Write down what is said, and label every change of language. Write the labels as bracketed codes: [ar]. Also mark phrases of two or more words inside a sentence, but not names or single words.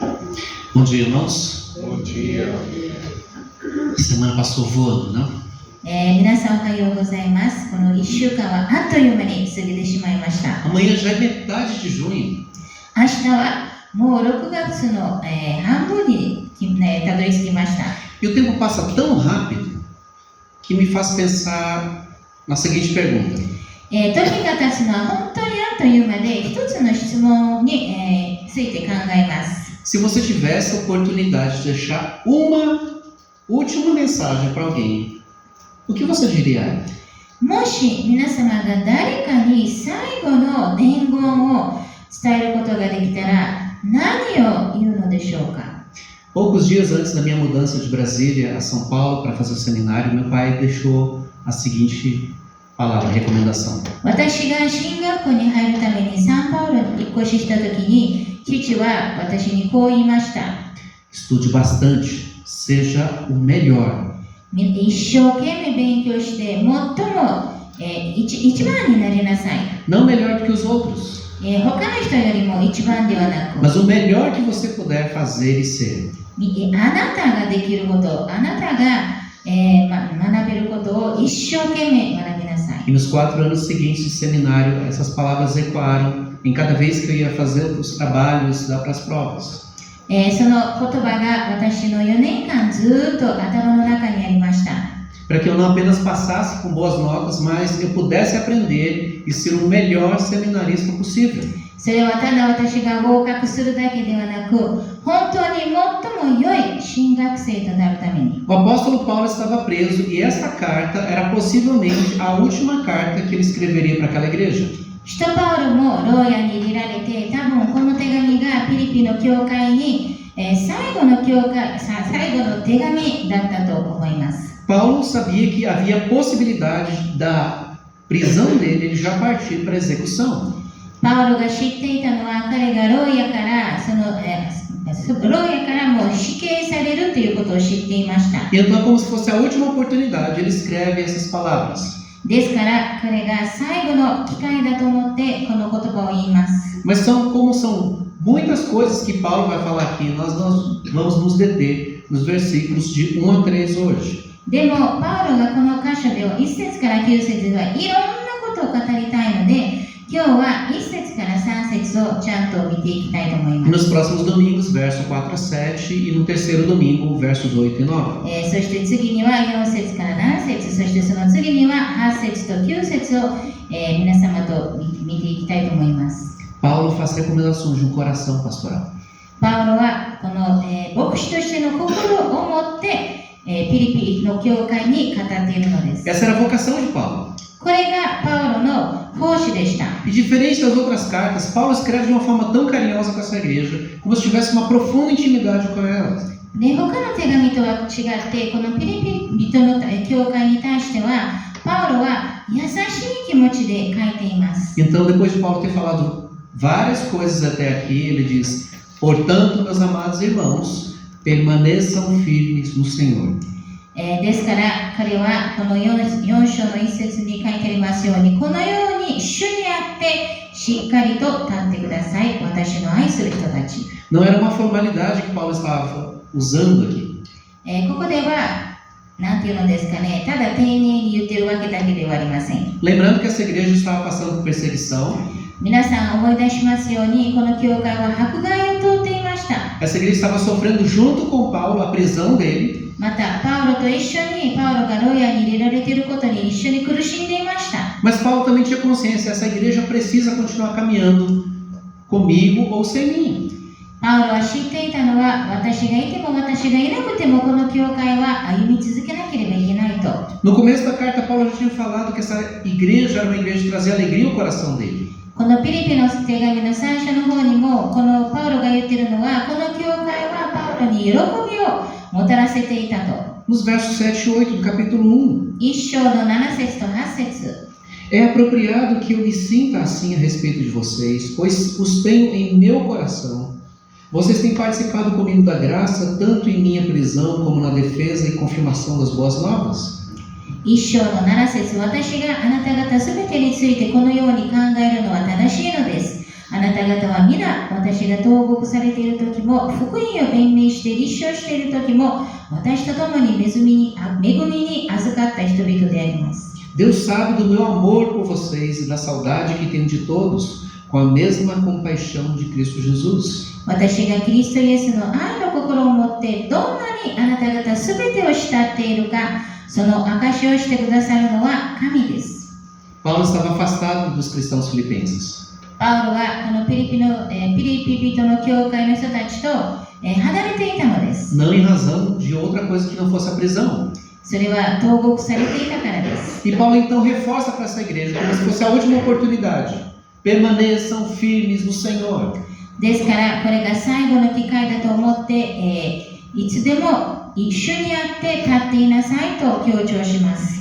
[pt] Bom dia, irmãos. Bom dia. A semana passou voando, não? [ja] 皆さんおはようございます。この1週間はあっという間に過ぎてしまいました。 [pt] Amanhã já é metade de junho. [ja] 明日はもう6月の、半分に、たどり着きました。 [pt] E o tempo passa tão rápido que me faz pensar na seguinte pergunta. [ja] 時が経つのは本当にあっという間で、一つの質問に、ついて考えます。 [pt] Se você tivesse a oportunidade de deixar uma última mensagem para alguém, o que você diria? [ja] もし皆様が誰かに最後の伝言を伝えることができたら何を言うのでしょうか。 [pt] Poucos dias antes da minha mudança de Brasília a São Paulo para fazer o seminário, meu pai deixou a seguinte palavra, recomendação. [ja] 私が進学校に入るためにサンパウロに引っ越ししたときに、父は私にこう言いました。 [pt] Estude bastante, seja o melhor. [ja] 一生懸命勉強して最も、一番になりなさい。 [pt] Não melhor do que os outros, [ja] 他の人よりも一番ではなく、 [pt] mas o melhor que você puder fazer e ser. [ja] あなたができること、あなたが、学べることを一生懸命学びなさい。 [pt] E nos 4 anos seguintes de seminário, essas palavras ecoaram em cada vez que eu ia fazer os trabalhos, estudar para as provas. [ja] その言葉が私の4年間ずっと頭の中にありました。 [pt] Para que eu não apenas passasse com boas notas, mas eu pudesse aprender e ser o melhor seminarista possível. [ja] それはただ私が合格するだけではなく、本当に最も良い進学生となるために。 [pt] O apóstolo Paulo estava preso e esta carta era possivelmente a última carta que ele escreveria para aquela igreja. [ja] 使徒パウロも牢屋に入れられて、多分この手紙がピリピの教会に、最後の手紙だったと思います。 [pt] Paulo sabia que havia possibilidade da prisão dele ele já partir para a execução. [ja] パウロが知っていたのは、彼が牢屋からもう死刑されるということを知っていました。 [pt] E então, como se fosse a última oportunidade, ele escreve essas palavras. [ja] ですから彼が最後の機会だと思ってこの言葉を言います。 [pt] Mas como são muitas coisas que Paulo vai falar aqui, nós vamos nos deter nos versículos de 1 a 3 hoje. [ja] でもパウロがこの箇所で1節から9節ではいろんなことを語りたいので、今日は1節から3節をちゃんと見ていきたいと思い [pt] E [ja] ます。 [pt] nos próximos domingos, verso 4 a 7, e no terceiro domingo, versos 8 e 9. [ja] そして次には4節から7節、そしてその次には8節と9節を、皆様と見ていきたいと思います。 [pt] Paulo faz recomendações de um coração pastoral. [ja] パウロはこの、牧師としての心を持って、ピリピの教会に語っているのです。 [pt] Essa era a vocação de Paulo. [ja] これがパウロの奉仕でした。 [pt] E diferente das outras cartas, Paulo escreve de uma forma tão carinhosa com essa igreja, como se tivesse uma profunda intimidade com ela. [ja] で、他の手紙とは違って、このピリピ人の教会に対しては、パウロは優しい気持ちで書いています。 [pt] Então, depois de Paulo ter falado várias coisas até aqui, ele diz: Portanto, meus amados irmãos, permaneçam firmes no Senhor. [ja] ですから彼はこの 4章の1節に書いてありますように、このように主にあってしっかりと立ってください、私の愛する人たち。 [pt] Não era uma formalidade que Paulo estava usando aqui. [ja] ここではなんていうのですかね、ただ丁寧に言ってるわけだけではありません。 [pt] Lembrando que essa igreja estava passando por perseguição. [ja] 皆さん思い出しますように、この教会は迫害を通っていました。 [pt] Essa igreja estava sofrendo junto com Paulo a prisão dele. [ja] またパウロと一緒にパウロが牢屋に入れられていることに一緒に苦しんでいました。 [pt] Mas Paulo também tinha consciência, essa igreja precisa continuar caminhando comigo ou sem mim. [ja] パウロは知っていたのは、私がいても私がいなくてもこの教会は歩み続けなければいけないと。 [pt] No começo da carta, Paulo já tinha falado que essa igreja era uma igreja que trazia alegria ao coração dele. [ja] このピリピの手紙の最初の方にも、このパウロが言っているのは、この教会はパウロに喜びをもたらせていたと。 [pt] Nos versos 7 e 8 do capítulo 1. [ja] 1 章の7節と8節。 [pt] É apropriado que eu me sinta assim a respeito de vocês, pois os tenho em meu coração. Vocês têm participado comigo da graça, tanto em minha prisão como na defesa e confirmação das boas novas. [ja] 1 章の7節、私があなた方すべてについてこのように考えるのは正しいのです。あなた方は皆、私が投獄されている時も、福音を弁明して立証している時も、私と共に恵みに預かった人々であります。 [pt] Deus sabe do meu amor por vocês e da saudade que tenho de todos, com a mesma compaixão de Cristo Jesus. [ja] 私がキリストイエスの愛の心を持ってどんなにあなた方すべてを慕っているか、その証しをしてくださるのは神です。 [pt] Paulo estava afastado dos cristãos filipenses. [ja] パウロはこのピリピ人の教会の人たちと離れていたのです。 [pt] Não em razão de outra coisa que não fosse a prisão. [ja] それは投獄されていたからです。 [pt] E Paulo então reforça para essa igreja, como se fosse a última oportunidade. Permaneçam firmes no Senhor. [ja] ですからこれが最後の機会だと思って、いつでも一緒にやって立っていなさいと強調します。